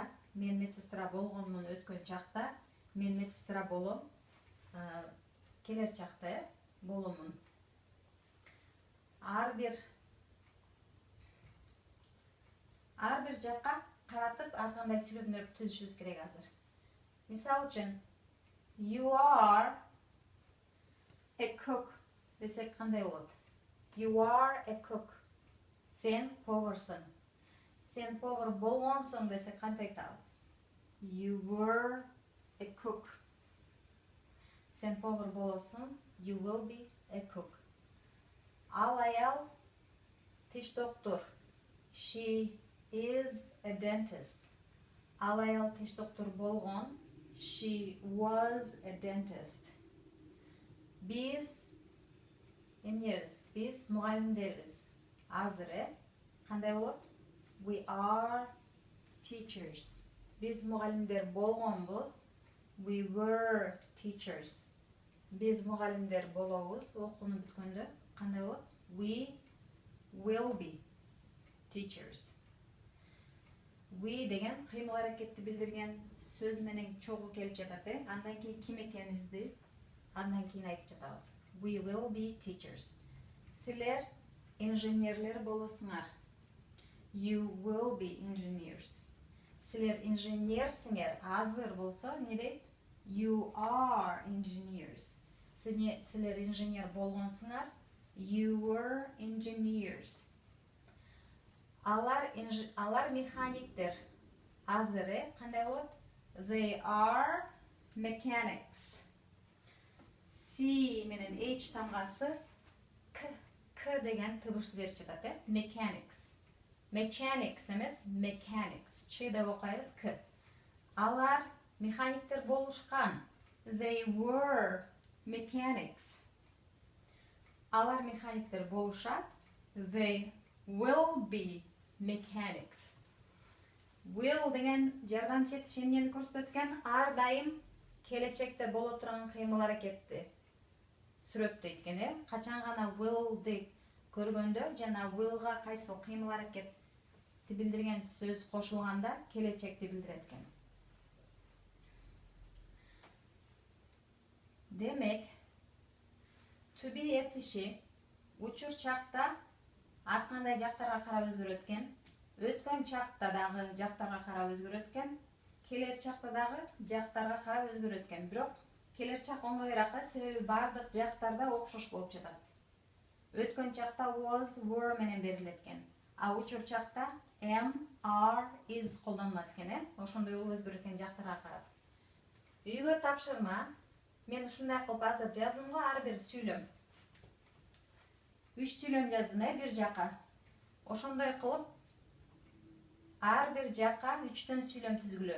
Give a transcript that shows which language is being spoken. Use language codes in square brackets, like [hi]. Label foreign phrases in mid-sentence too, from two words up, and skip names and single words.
[ky] Мен медсестра болгонмун, өткөн чакта. Мен медсестра болом, келер чакта боломун. Ар бир жакка каратып, ар кандай сүйлөмдөрдү түзүшүбүз керек азыр. Мисал үчүн, [en] you are a cook [ky] десек кандай болот? [en] You are a cook. [ky] Сен поварсың. Сен повар болгонсуң десек кантип айтабыз? [en] You were a cook. [ky] Сен повар болосуң. [en] You will be a cook. [ky] Ал аял тиш доктор. [en] She is a dentist. [ky] Ал аял тиш доктор болгон. [en] She was a dentist. [ky] Biz эмнебиз? Биз мугалимдербиз. Азыр, кандай болот? [en] We are teachers. [ky] Biz мугалимдер болгонбуз. [en] We were teachers. [ky] Biz мугалимдер болобуз. Окууну бүткөндө кандай болот? [en] We will be teachers. [ky] We деген кыймыл аракетти билдирген сөз менен чогуу келип жатат, Андан кийин ким экенибизди андан кийин айтып жатабыз. [en] We will be teachers. [ky] Силер инженерлер болосуңар. [en] You will be engineers. [ky] Силер инженерсиңер. Азыр болсо эмне дейт? [en] You are engineers. [ky] Силер инженер болгонсуңар. [en] You were engineers. [ky] Алар механиктер. Азыр, кандай болот? [en] They are mechanics. [ky] C менен H тамгасы К деген тыбышты берип жатат, [en] Mechanics. Mechanics эмес, mechanics. [ky] Ч деп окуйбуз, К. Алар механиктер болушкан. [en] They were mechanics. [ky] Алар механиктер болушат. [en] They will be mechanics. [ky] Will деген жардамчы этиш эмнени көрсөткөн? Ар дайым келечекте боло турган кыймыл аракетти сүрөттөйт экен, Качан гана will'ди көргөндө жана will'га кайсыл кыймыл аракетти билдирген сөз кошулганда келечекти билдирет экен. Демек, [en] to be [ky] этиши учур чакта ар кандай жактарга карап өзгөрөт экен. Өткөн чакта дагы жактарга карап өзгөрөт экен. Келер чакта дагы жактарга карап өзгөрөт экен. Бирок келер чак оңоюраак, себеби бардык жактарда окшош болуп жатат. Өткөн чакта [en] was, were [ky] менен берилет экен. А учур чакта [en] am, are, is [ky] колдонулат экен, Ошондой өзгөрөт экен жактарга карап. Үйгө тапшырма. Мен ушундай кылып азыр жаздым го, ар бир сүйлөм. 3 сүйлөм жаздым, бир жака. Ошондой кылып ар бир жака 3төн сүйлөм түзгүлө.